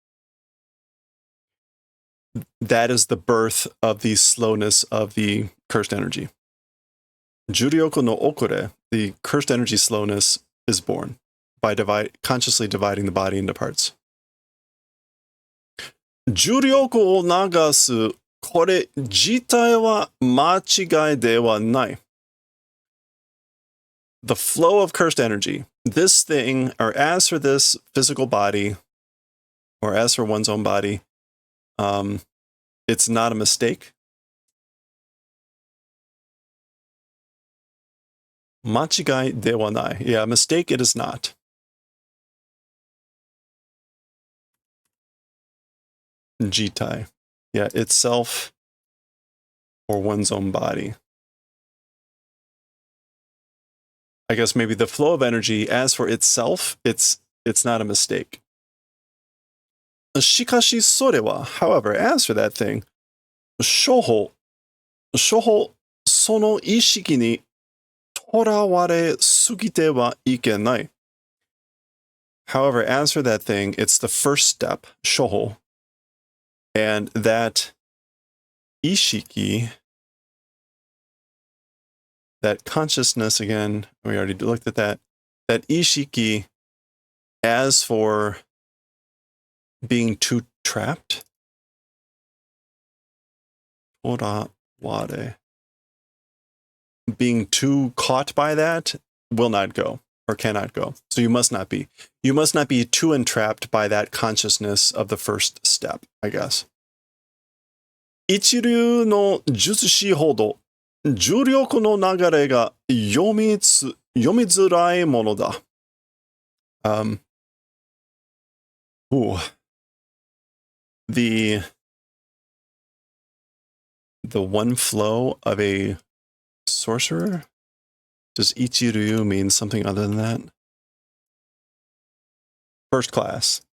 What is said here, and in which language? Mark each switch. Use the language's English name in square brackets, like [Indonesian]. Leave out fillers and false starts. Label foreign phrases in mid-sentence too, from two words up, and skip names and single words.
[English] That is the birth of the slowness of the cursed energy. [Japanese] 呪力の遅れ, [English] the cursed energy slowness, is born by consciously dividing the body into parts. [Japanese] 呪力を流す、これ自体は間違いではない. [English] The flow of cursed energy, this thing, or as for this physical body, or as for one's own body, it's not a mistake. [Japanese] 間違いではない. [English] Yeah, mistake it is not. Jitai. Yeah, itself or one's own body. I guess maybe the flow of energy, as for itself, it's not a mistake. [Japanese] しかしそれは, [English] however, as for that thing, [Japanese] 初歩その意識に囚われすぎてはいけない. [English] However, as for that thing, it's the first step, shoho, and that ishiki, that consciousness, again, we already looked at that, that ishiki, as for being too trapped, toraware. being too caught by that will not go or cannot go. So you must not be. You must not be too entrapped by that consciousness of the first step, I guess. [Japanese] 一流の術師ほど重力の流れが読みづらいものだ。Ooh. [English] The one flow of a sorcerer? Does Ichiryu mean something other than that? First class.